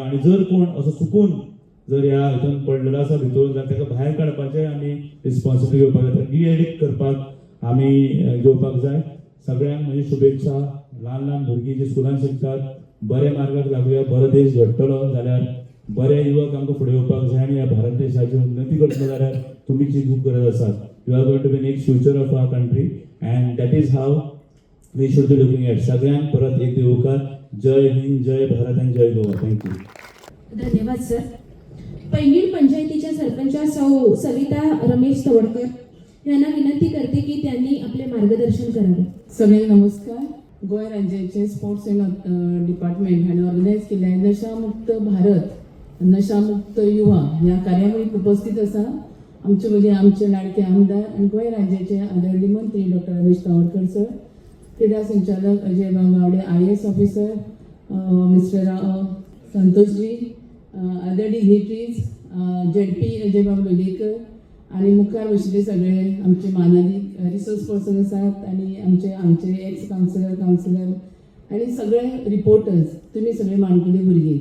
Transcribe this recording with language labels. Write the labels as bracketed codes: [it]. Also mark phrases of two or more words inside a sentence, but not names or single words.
[kok] आनी जर कोण असो चुकून जर ह्या हितून पडलेलो आसा भितर जाल्यार ताका भायर काडपाचें आमी रिस्पॉन्सिबिलिटी घेवपाक जाय. डी-एडिक्ट करपाक आमी घेवपाक जाय. सगळ्यांक म्हजी शुभेच्छा. ल्हान ल्हान भुरगीं जी स्कुलान शिकतात बरे मार्गाक लागुया. बरो देश घडटलो जाल्यार बरे युवक आमकां फुडें येवपाक जाय आनी ह्या भारत देशाची उन्नती करतलो जाल्यार तुमीची खूब गरज आसा. [en] You are going to be next future of our country and that is how we should be looking at. [kok] सगळ्यांक परत एक येवकार. जय हिंद, जय भारत आनी जय गोवा. थँक्यू. [mr] धन्यवाद सर. पैंगीण पंचायतीच्या सरपंचा सौ सविता रमेश तवडकर यांना विनंती करते की त्यांनी आपले मार्गदर्शन करावे. सगळ्यांना नमस्कार. [kok] गोंय राज्याचे [en] sports and department [kok] हांणी ऑर्गनायज केल्ल्या नशामुक्त भारत नशामुक्त युवा ह्या कार्यावळीक उपस्थित आसा आमचे वडील आमचे लाडके आमदार आणि गोंय राज्याचे आदरणीय मंत्री डॉक्टर रमेश तवडकर सर, क्रीडा संचालक अजय गावडे IAS ऑफिसर, मिस्टर संतोषजी, [en] other dignitaries, [kok] ZP अजय लोलयेकर आणि मुखार बशिल्ले सगळे आमचे मानाधिक [en] resource person [kok] आसात आणि आमचे [en] ex councillor [kok] आणि सगळे रिपोर्टर्स, तुम्ही सगळे माणकुली भुरगीं.